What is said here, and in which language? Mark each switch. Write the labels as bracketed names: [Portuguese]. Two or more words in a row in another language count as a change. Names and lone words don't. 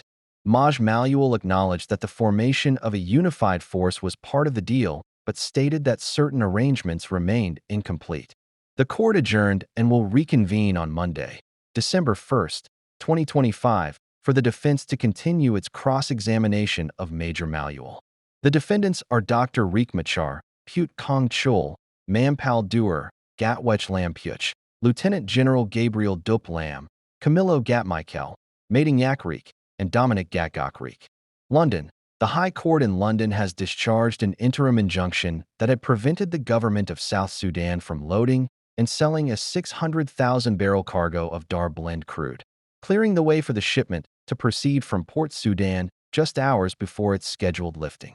[English] Maj Manuel acknowledged that the formation of a unified force was part of the deal, but stated that certain arrangements remained incomplete. The court adjourned and will reconvene on Monday, December 1, 2025, for the defense to continue its cross-examination of Major Manuel. The defendants are Dr. Riek Machar, Pute Kong Chul, Mampal Duer, Gatwech Lam Puch, Lieutenant General Gabriel Dup Lam, Camillo Gatmichael, Matingyak Riek, and Dominic Gatgok Riek. London. The High Court in London has discharged an interim injunction that had prevented the government of South Sudan from loading and selling a 600,000-barrel cargo of Dar blend crude, clearing the way for the shipment to proceed from Port Sudan just hours before its scheduled lifting.